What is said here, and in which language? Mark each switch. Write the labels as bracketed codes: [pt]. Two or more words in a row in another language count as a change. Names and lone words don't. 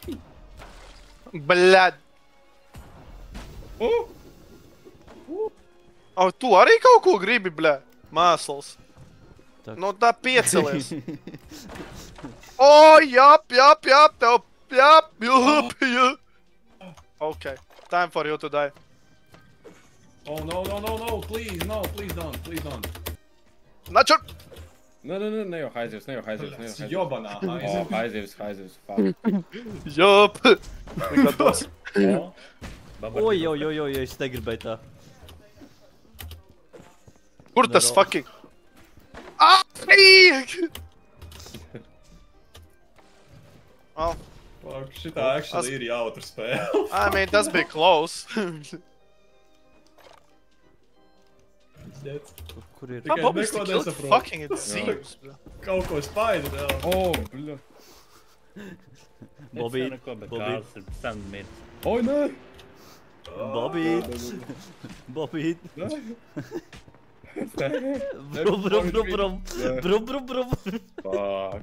[lv] Bļaļ. Tu arī kaut ko gribi, bļaļ? Mēsls. Nu, tā piecelies. O, jap, tev, jap. [en] Ok, time for you to die. Oh, no, please don't. [lv] Načur! Ne jau haizivs. Jobanā, O, haizivs, fuck. Jop! Nekad dos. Oi, es negribēju tā. Kur tas Nero. [en] fucking? Ai! Well, [lv] Fuck, šitā actually ir jautra spēle. [en] I mean, [lv] tas bija close. Kur ir? [en] How [lv] Tikai [en] Bobby's [lv] neko [en] killed [lv] nesaprotu. [en] fucking it seems. [lv] Kaut ko spaida vēl. O, bļa. Bobby, Neko, bet Bobby. Kārlis ir sen miris. Oi, nē. Bobby. Nē. Brum. Fuck.